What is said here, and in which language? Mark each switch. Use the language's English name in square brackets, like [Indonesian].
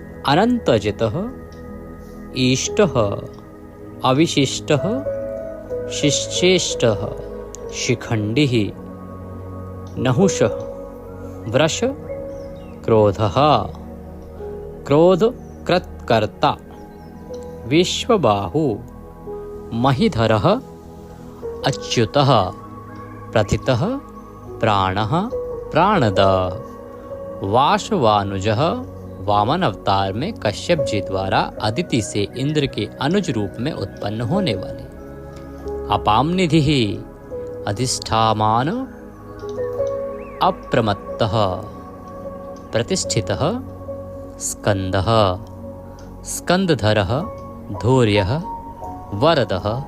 [Sanskrit] अनंतजितः ईष्टः अविशिष्टः शिश्चेष्टः शिखंडिः नहुषः वृष क्रोधः क्रोधकृत्कर्ता विश्वबाहु महीधरः अच्युतः प्रथितः प्राणः प्राणद वासवानुजः [Hindi] वामन अवतार में कश्यप जी द्वारा अदिति से इंद्र के अनुज रूप में उत्पन्न होने वाले। [Sanskrit] अपाम निधि अधिष्ठामान अप्रमत्तः प्रतिष्ठितः स्कंदः स्कंदधरः धैर्यः वरदः